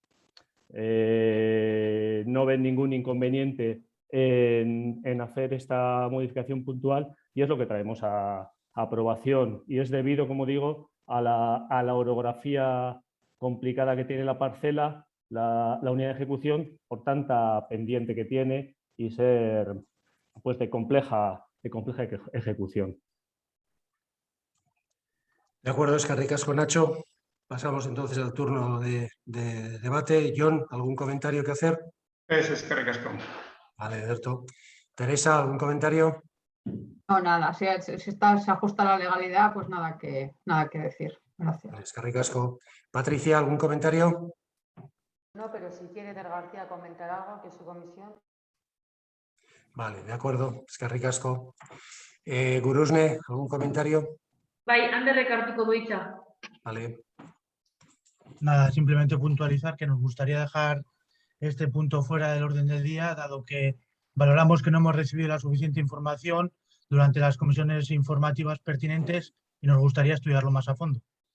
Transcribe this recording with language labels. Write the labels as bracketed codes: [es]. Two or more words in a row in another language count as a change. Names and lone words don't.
[es] no ven ningún inconveniente en hacer esta modificación puntual, y es lo que traemos a aprobación, y es debido, como digo, a la orografía complicada que tiene la parcela, la unidad de ejecución, por tanta pendiente que tiene y ser pues de compleja ejecución. De acuerdo, [eu] eskerrik asko, Nacho. [es] Pasamos entonces al turno de debate. John, ¿algún comentario que hacer? [eu] Eskerrik asko. [es] Vale, Ederto. Teresa, ¿algún comentario? No, nada, si se ajusta a la legalidad, pues nada que decir. Gracias. [eu] Eskerrik asko. [es] Patricia, ¿algún comentario? No, pero si quiere Eder García comentar algo, que es su comisión. Vale, de acuerdo. [eu] Eskerrik asko. [es] Gurusne, ¿algún comentario? [eu] Bai, Anderrek hartuko du hitza. [es] Vale. Nada, simplemente puntualizar que nos gustaría dejar este punto fuera del orden del día, dado que valoramos que no hemos recibido la suficiente información durante las comisiones informativas pertinentes y nos gustaría estudiarlo más a fondo.